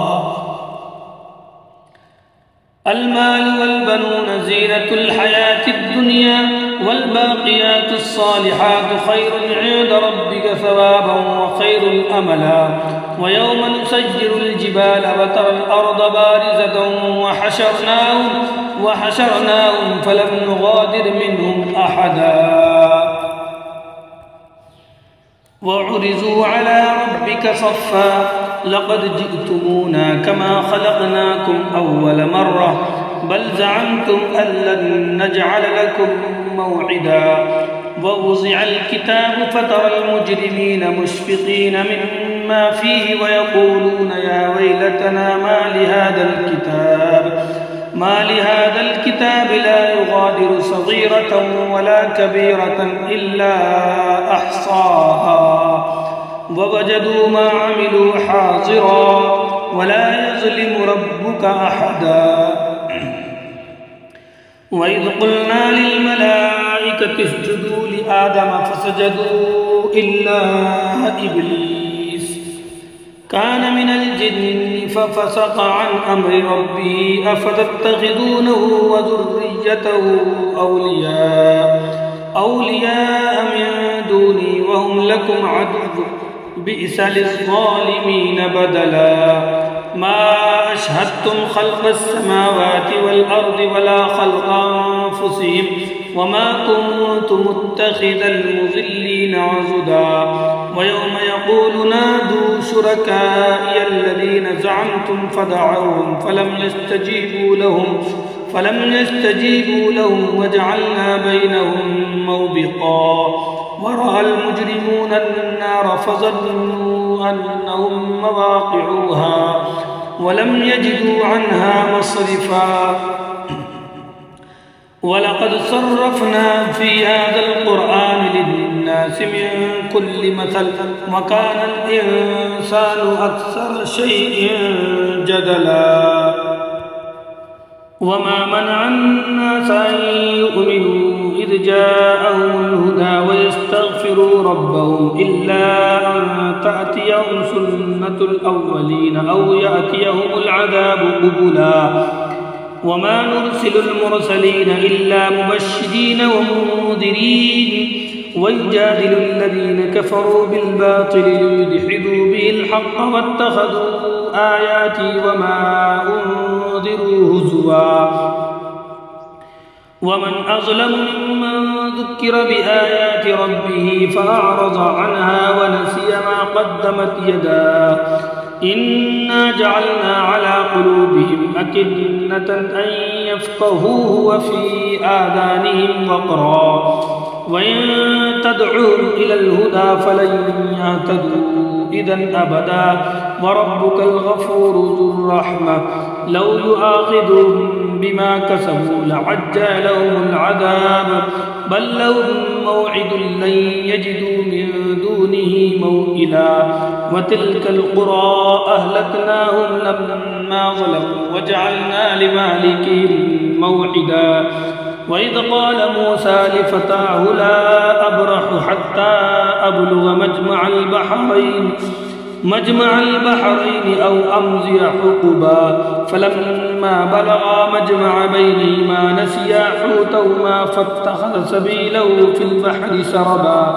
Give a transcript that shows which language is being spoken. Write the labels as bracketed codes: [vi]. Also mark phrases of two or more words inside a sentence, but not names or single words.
[ar] المال والبنون زينة الحياة الدنيا والباقيات الصالحات خير عند ربك ثوابا وخير أملا. ويوم نسير الجبال وترى الأرض بارزة وحشرناهم فلم نغادر منهم أحدا. وعرضوا على ربك صفا لقد جئتمونا كما خلقناكم أول مرة بل زعمتم ألن نجعل لكم موعدا. ووضع الكتاب فترى المجرمين مشفقين مما فيه ويقولون يا ويلتنا ما لهذا الكتاب لا يغادر صغيرة ولا كبيرة إلا أحصاها ووجدوا ما عملوا حاضرا ولا يظلم ربك أحدا. وإذ قلنا للملائكة اسجدوا لآدم فسجدوا إلا إبليس كان من الجن ففسق عن أمر ربه أفتتخذونه وذريته أولياء من دوني وهم لكم عدو بئس للظالمين بدلا. ما أشهدتم خلق السماوات والأرض ولا خلق أنفسهم وما كنت متخذ المضلين عضدا. ويوم يقول نادوا شركائي الذين زعمتم فدعوهم فلم يستجيبوا لهم وجعلنا بينهم موبقا. ورأى المجرمون النار فظنوا أنهم مواقعوها ولم يجدوا عنها مصرفا. ولقد صرفنا في هذا القرآن للناس من كل مثل وكان الإنسان أكثر شيء جدلا. وما منع الناس أن يؤمنوا إذ جاءهم الهدى ويستغفروا ربهم إلا أن تأتيهم سنة الأولين أو يأتيهم العذاب قبلا. وما نرسل المرسلين إلا مبشرين ومنذرين ويجادل الذين كفروا بالباطل ليدحضوا به الحق واتخذوا آياتي وما أنذروا هزوا. ومن أظلم ممن ذكر بآيات ربه فأعرض عنها ونسي ما قدمت يداه إنا جعلنا على قلوبهم أكنة أن يفقهوه وفي آذانهم وقرا وإن تدعهم إلى الهدى فلن يهتدوا إذا أبدا وربك الغفور ذو الرحمة لو يؤاخذهم بما كسبوا لعجل لهم العذاب بل لهم موعد لن يجدوا من دونه موئلا. وتلك القرى أهلكناهم لما ظلموا وجعلنا لمهلكهم موعدا. وإذ قال موسى لفتاه لا أبرح حتى أبلغ مجمع البحرين أو أمضي حقبا فلما بلغا مجمع بينهما نسيا حوتهما فاتخذ سبيله في البحر سربا.